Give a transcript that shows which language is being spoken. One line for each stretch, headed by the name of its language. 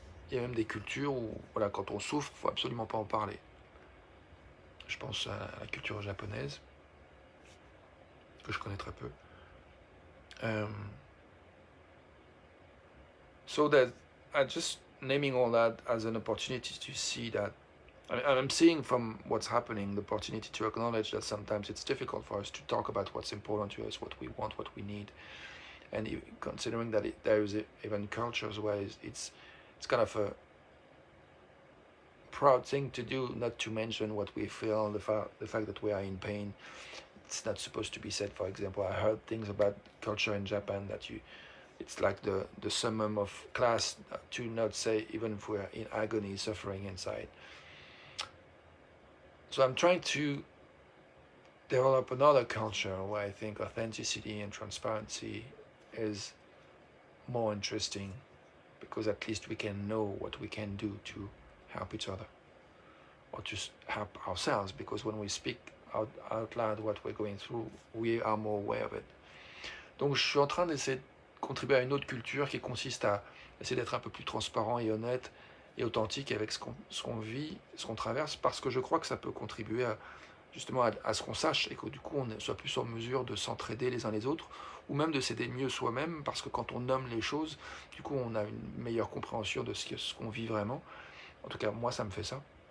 French: Il y a même des cultures où, voilà, quand on souffre, il ne faut absolument pas en parler. Je pense à la culture japonaise, que je connais très peu.
English: So that I'm just naming all that as an opportunity to see that I'm seeing from what's happening the opportunity to acknowledge that sometimes it's difficult for us to talk about what's important to us, what we want, what we need, and considering that there is even cultures where it's kind of a proud thing to do, not to mention what we feel, the fact that we are in pain. It's not supposed to be said. For example, I heard things about culture in Japan that it's like the summum of class to not say, even if we're in agony, suffering inside. So I'm trying to develop another culture where I think authenticity and transparency is more interesting, because at least we can know what we can do to help each other or to help ourselves, because when we speak out loud what we're going through, we are more aware of it.
French: Donc je suis en train d'essayer de contribuer à une autre culture qui consiste à essayer d'être un peu plus transparent et honnête et authentique avec ce qu'on vit, ce qu'on traverse, parce que je crois que ça peut contribuer justement à ce qu'on sache, et que du coup on soit plus en mesure de s'entraider les uns les autres, ou même de s'aider mieux soi-même, parce que quand on nomme les choses, du coup on a une meilleure compréhension de ce qu'on vit vraiment. En tout cas, moi ça me fait ça.